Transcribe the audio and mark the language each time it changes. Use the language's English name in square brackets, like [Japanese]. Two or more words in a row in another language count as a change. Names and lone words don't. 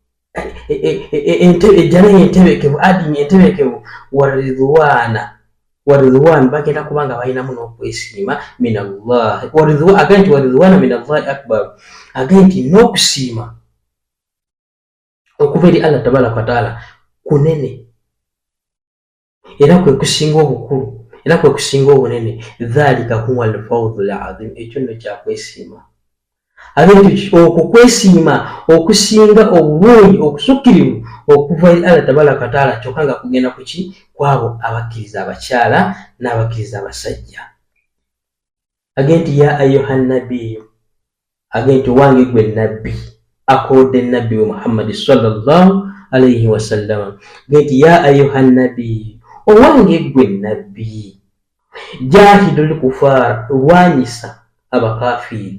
[Ganda] ejjana eyo entebekevu, adini entebekevu, waridwana bagenda kubanga balinamu n'okwesiima [Arabic] من الله, [Ganda] agenti [Arabic] ورضوان من الله أكبر, [Ganda] agenti n'okusiima okuva eri [Arabic] الله تبارك وتعالى [Ganda] kunene era kwe kusinga obukulu, era kwe kusinga obunene. [Arabic] ذلك هو الفوز العظيم, [Ganda] ekyo nno kyakwesiima. Agenti okwo kwesiima okusinga obulungi okusukkirivu okuva eri [Arabic] الله تبارك وتعالى [Ganda] kyokka nga kugenda kuki kwabo abakkiriza abakyala n'abakkiriza abasajja. Agenti [Arabic] يا أيها النبي, [Ganda] agenti wange gwe nabbi, akodde nabbi wa Muhammad [Arabic] صلى الله عليه وسلم, [Ganda] agenti [Arabic] يا أيها النبي, [Ganda] owange gwe nabbi, [Arabic] جاهد الكفار, [Ganda] lwanyisa abakafiri.